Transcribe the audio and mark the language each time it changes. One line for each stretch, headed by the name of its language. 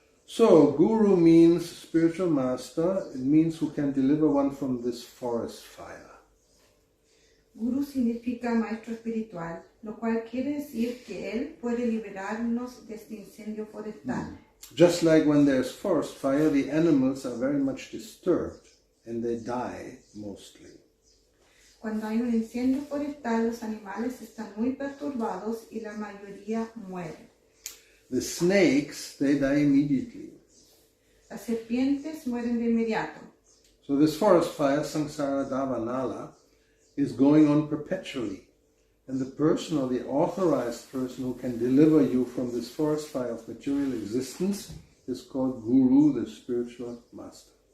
English: So, Guru means spiritual master. It means who can deliver one from this forest fire.
Spanish: Guru significa maestro espiritual, lo cual quiere decir que él puede liberarnos de este incendio forestal.
English: Just like when there's forest fire, the animals are very much disturbed and they die mostly.
Spanish: Cuando hay un incendio forestal, los animales están muy perturbados y la mayoría mueren.
English: The snakes, they die immediately.
Spanish: Las serpientes mueren de inmediato.
English: So this forest fire, Samsara Davanala, is going on perpetually. And the person or the authorized person who can deliver you from this forest fire of material existence is called Guru, the spiritual master.